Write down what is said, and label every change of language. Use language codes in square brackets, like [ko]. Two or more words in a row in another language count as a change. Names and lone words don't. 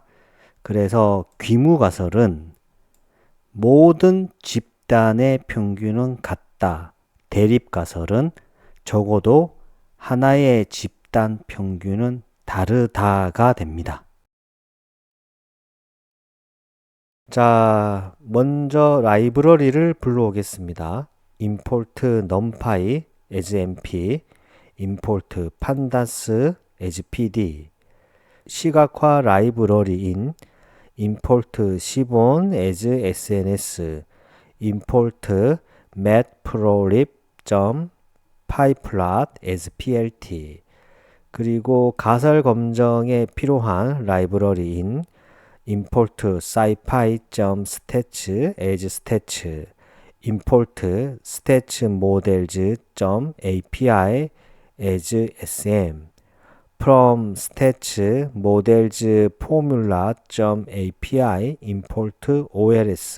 [ko] 그래서 귀무가설은 모든 집단의 평균은 같다. 대립가설은 적어도 하나의 집단 평균은 다르다가 됩니다. 자, 먼저 라이브러리를 불러오겠습니다. [en] import numpy as mp, import pandas as pd, [ko] 시각화 라이브러리인 [en] import 시본 as sns, import matplotlib.pyplot as plt, [ko] 그리고 가설 검정에 필요한 라이브러리인 [en] import scipy.stats as stats, import statsmodels.api as sm, from statsmodelsformula.api import ols.